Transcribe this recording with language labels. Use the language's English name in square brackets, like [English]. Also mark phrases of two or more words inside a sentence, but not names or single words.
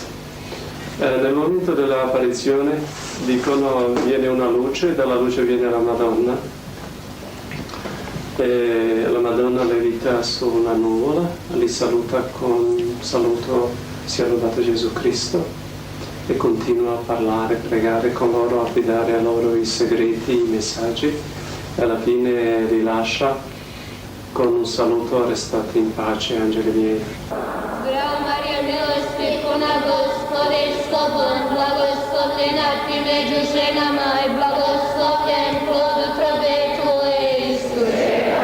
[Italian] Nel momento dell'apparizione dicono viene una luce, dalla luce viene la Madonna e la Madonna levita su una nuvola, li saluta con un saluto sia lodato Gesù Cristo e continua a parlare, pregare con loro, affidare a loro i segreti, i messaggi e alla fine li lascia con un saluto: restate in pace, angeli miei. [Croatian] Bravo Maria, milosti puna, Gospod je s tobom, blagoslovljena ti među ženama i blagoslovljen plod utrobe tvoje, Isuse.